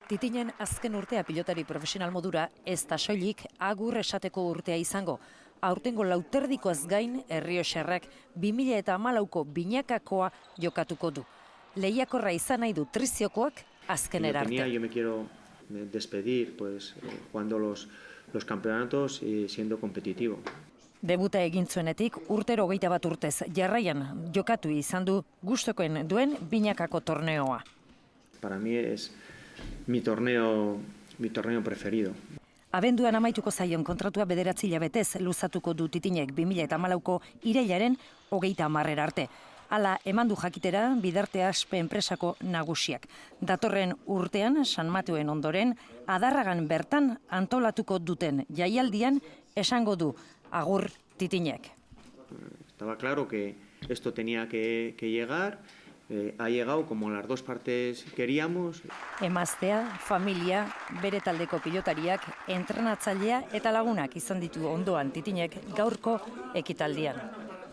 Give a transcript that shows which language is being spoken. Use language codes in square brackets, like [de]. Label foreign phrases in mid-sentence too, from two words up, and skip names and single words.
[eu] Titinen azken urtea pilotari profesional modura ez da soilik agur esateko urtea izango. Aurtengo lauterdikoaz gain Errioxarrak 2014ko binakakoa jokatuko du. Lehiakorra izan nahi du triziokoak azkenera arte. [es] Yo me quiero despedir jugando los campeonatos y siendo competitivo. [eu] Debuta egin zuenetik urtero 21 urtez jarraian jokatu izan du gustukoen duen binakako torneoa. [es] Para mí es mi torneo preferido. [eu] Abenduan amaituko zaion kontratua 9 hilabetez luzatuko du Titinek 2014ko irailaren 30 arte. Hala eman du jakitera Bidarte Aspe enpresako nagusiak. Datorren urtean San Mateoen ondoren Adarragan bertan antolatuko duten jaialdian esango du agur Titinek. [es] Estaba claro que esto tenía que llegar. Ha llegado como las dos partes queríamos. [eu] Emaztea, familia, bere taldeko pilotariak, entrenatzailea eta lagunak izan ditu ondoan Titinek gaurko ekitaldian.